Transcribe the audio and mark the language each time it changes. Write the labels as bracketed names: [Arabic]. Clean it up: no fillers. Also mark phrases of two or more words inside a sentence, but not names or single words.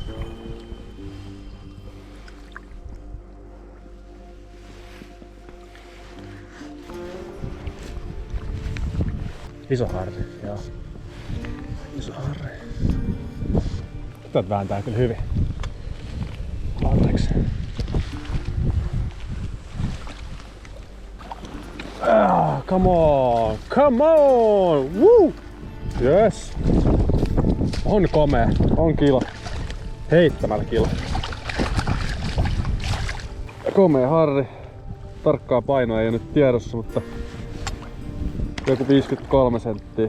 [Finnish] Iso harri, joo. Iso harri. Tätä vääntää kyllä hyvin. Anteeksi. [English] Come on! Come on! Woo! Yes! [Finnish] On komea. On kilo. Heittämällä kilo. Komea harri. Tarkkaa painoa ei ole nyt tiedossa, mutta joku 53 senttiä.